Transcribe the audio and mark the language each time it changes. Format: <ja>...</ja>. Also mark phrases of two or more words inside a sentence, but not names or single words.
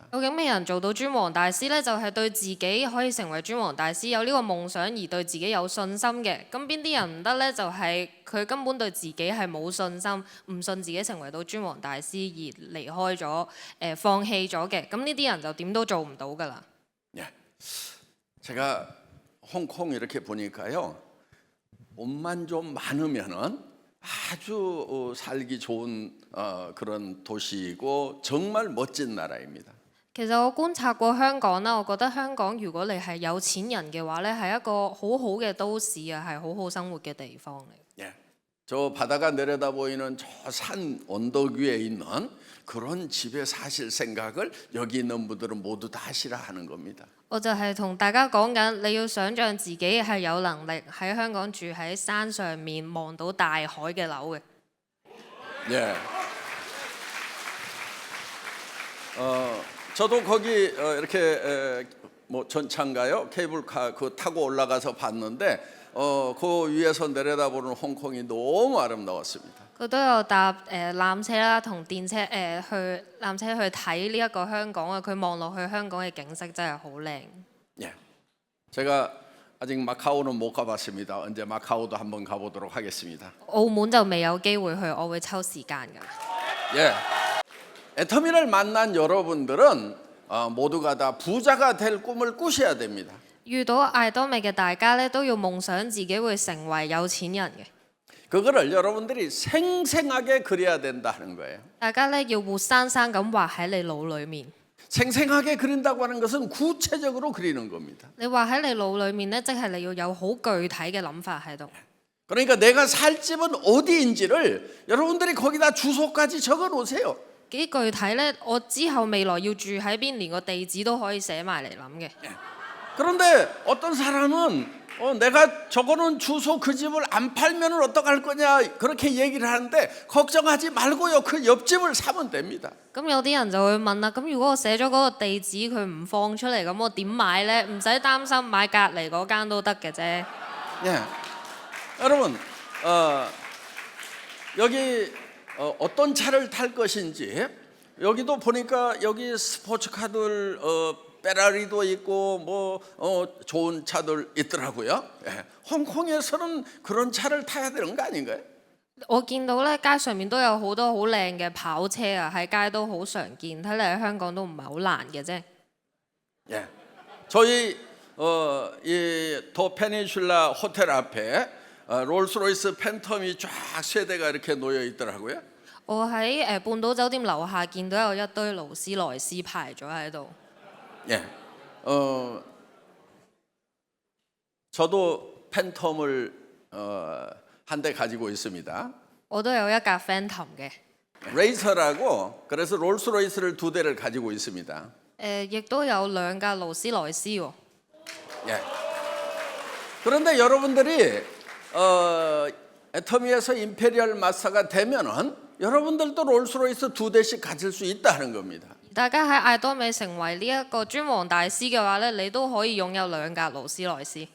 <yue>究竟咩人做到尊王大師呢？就係對自己可以成為尊王大師，有呢個夢想而對自己有信心嘅。咁邊啲人唔得呢？就係佢根本對自己係冇信心，唔信自己成為到尊王大師而離開咗，放棄咗嘅。咁呢啲人就點都做唔到㗎啦。</yue> <ko>예. 제가 홍콩 이렇게 보니까요. 옷만 좀 많으면은 아주 살기 좋은 그런 도시이고 정말 멋진 나라입니다.</ko> <yue>其實我觀察過香港啦，我覺得香港如果你係有錢人嘅話呢，係一個好好嘅都市啊，係好好生活嘅地方嚟。</yue> <ko>예. 저 바다가 내려다 보이는 저 산 언덕 위에 있는 그런 집에 사실 생각을 여기 있는 분들은 모두 다 하시라 하는 겁니다.</ko> <yue>我就係同大家講緊，你要想像自己係有能力喺香港住喺山上面望到大海嘅樓嘅。</yue> <ko>예. 저도 거기 이렇게 뭐 전차인가요? 케이블카 그 타고 올라가서 봤는데 그 위에서 내려다보는 홍콩이 너무 아름다웠습니다.</ko> <yue>佢都有搭纜車啦，同電車去纜車去睇呢一個香港啊！佢望落去香港嘅景色真係好靚。</yue> <ko>예. 제가 아직 마카오는 못 가봤습니다. 언제 마카오도 한번 가보도록 하겠습니다.</ko> <yue>澳門就未有機會去，我會抽時間㗎。</yue> <ko>예. 애터미를 만난 여러분들은 모두가 다 부자가 될 꿈을 꾸셔야 됩니다.</ko> <yue>遇到艾多美嘅大家咧，都要夢想自己會成為有錢人嘅。</yue> <ko>그거를 여러분들이 생생하게 그려야 된다 하는 거예요.</ko> <yue>大家咧要活生生咁畫喺你腦裡面。</yue> <ko>생생하게 그린다고 하는 것은 구체적으로 그리는 겁니다.</ko> <yue>你畫喺你腦裡面咧，即係你要有好具體嘅諗法喺度。</yue> <ko>그러니까 내가 살 집은 어디인지를 여러분들이 거기다 주소까지 적어 놓으세요.</ko> <yue>幾具體咧，我之後未來要住喺邊，連個地址都可以寫埋嚟諗嘅。</yue> <ko>그런데 어떤 사람은 내가 적어놓은 주소 그 집을 안 팔면 어떡할 거냐 그렇게 얘기를 하는데 걱정하지 말고요. 그 옆집을 사면 됩니다.</ko> <yue>咁有啲人就會問啦，咁如果我寫咗嗰個地址佢唔放出嚟，咁我點買呢？唔使擔心，買隔離嗰間都得嘅啫。</yue> <ko>예. 여러분 여기 어떤 차를 탈 것인지 여기도 보니까 여기 스포츠카들 페라리도 있고 뭐 좋은 차들 있더라고요. 예. 홍콩에서는 그런 차를 타야 되는 거 아닌가요?</ko> <yue>我見到咧街上面都有好多好靚嘅跑車啊，喺街都好常見，睇嚟喺香港都唔係好難嘅啫。</yue> <ko>예, 저희 이 더 페닌슐라 호텔 앞에 롤스로이스 팬텀이 쫙 세 대가 이렇게 놓여 있더라고요.</ko> <yue>我喺半島酒店樓下見到有一堆勞斯萊斯排咗喺度。</yue> <ko>예, 저도 팬텀을 한 대 가지고 있습니다.</ko> <yue>我都有一架 Phantom 嘅。</yue> <ko>레이서라고 그래서 롤스로이스를 두 대를 가지고 있습니다.</ko> <yue>亦都有兩架勞斯萊斯喎。</yue> <ko>예. 그런데 여러분들이 애터미에서 임페리얼 마사가 되면은 여러분들도 롤스로이스 두 대씩 가질 수 있다는 겁니다.</ko> <yue>大家喺艾多美成為呢一個尊王大師嘅話咧，你都可以擁有兩架勞斯萊斯。</yue>